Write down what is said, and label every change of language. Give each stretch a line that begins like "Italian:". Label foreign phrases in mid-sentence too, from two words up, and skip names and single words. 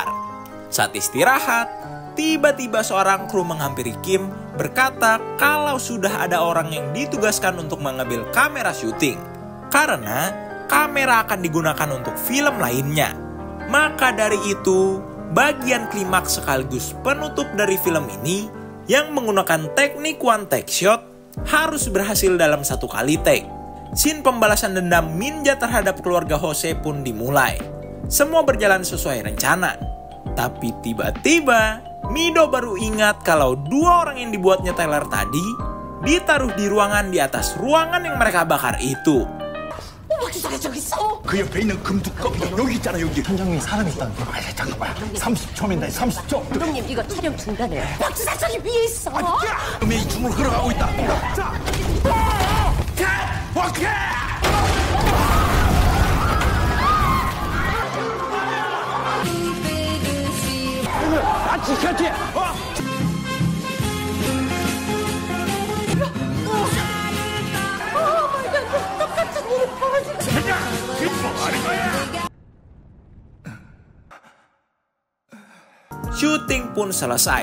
Indonesian: Saat istirahat, tiba-tiba seorang kru menghampiri Kim berkata kalau sudah ada orang yang ditugaskan untuk mengambil kamera syuting. Karena kamera akan digunakan untuk film lainnya. Maka dari itu, bagian klimaks sekaligus penutup dari film ini yang menggunakan teknik
English: one take shot
Indonesian: harus berhasil dalam satu kali take. Scene pembalasan dendam Minja terhadap keluarga Jose pun dimulai. Semua berjalan sesuai rencana. Tapi tiba-tiba Mido baru ingat kalau dua orang yang dibuatnya Tyler tadi ditaruh di ruangan di atas ruangan yang mereka bakar itu.
Korean: 박수사가 저기 있어. 그 옆에 있는 금두꺼비 여기 있잖아 여기. 현장에 사람이 있다는 거. 아 잠깐만. 30초입니다. 30초. 감독님 이거 촬영 중단해요. 박수사 저기 위에 있어. 음의 이중으로 흘러가고 있다. 자, 오케이. 아 지켰지.
Indonesian: Syuting pun selesai.